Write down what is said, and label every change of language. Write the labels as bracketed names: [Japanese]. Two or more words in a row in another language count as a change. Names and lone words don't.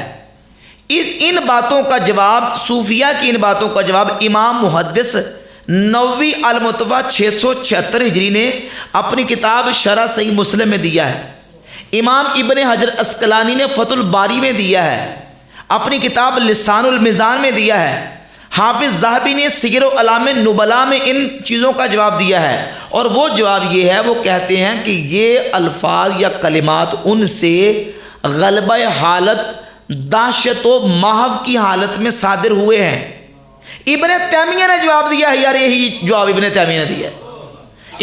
[Urdu] ان باتوں کا جواب، صوفیہ کی ان باتوں کا جواب امام محدث نووی المتویٰ 676 ہجری نے اپنی کتاب شرح صحیح مسلم میں دیا ہے۔ امام ابن حجر اسقلانی نے فتح الباری میں دیا ہے۔ اپنی کتاب لسان المیزان میں دیا ہے، حافظ ذہبی نے سیر و اعلام نبلاء میں ان چیزوں کا جواب دیا ہے، اور وہ جواب یہ ہے، وہ کہتے ہیں کہ یہ الفاظ یا کلمات ان سے غلبہ حالت، دہشت و محو کی حالت میں صادر ہوئے ہیں۔ ابن تیمیہ نے جواب دیا ہے، یار یہی جواب ابن تیمیہ نے دیا ہے۔